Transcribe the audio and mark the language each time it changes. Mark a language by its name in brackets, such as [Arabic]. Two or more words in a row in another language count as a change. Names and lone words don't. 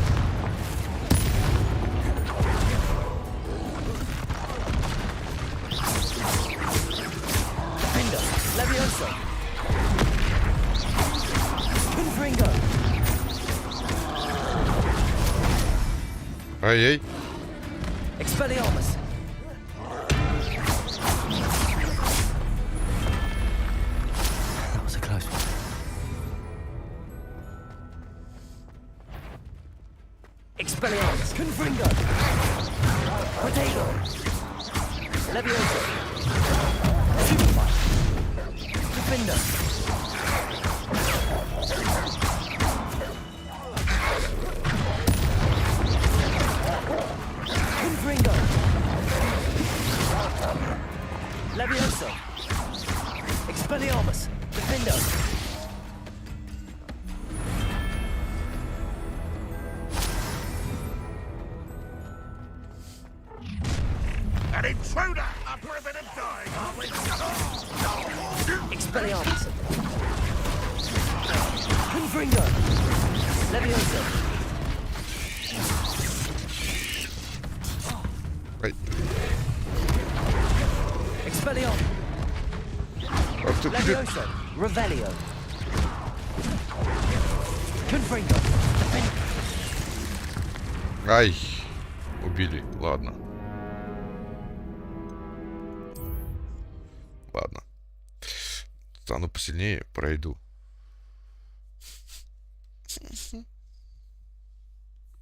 [English] Defendo. Levioso. Confringo. [Russian] Ай-яй. [English] Expelliarmus. That was a close one. Expelliarmus. Confringo. Potato. Levioso. Superfire. Defender. Confringo. Levioso. Expelliarmus. Defender. An intruder! Up for a bit of dying, aren't we? Expelliarmus. Confringo. Levioso. [Russian] Ай. [English] Expelliarmus. [Russian] Ах ты, блин. [English] Levioso. Revelio. Confringo. Defender. [Russian] Ай. Убили. Ладно. Ладно. Стану посильнее, пройду.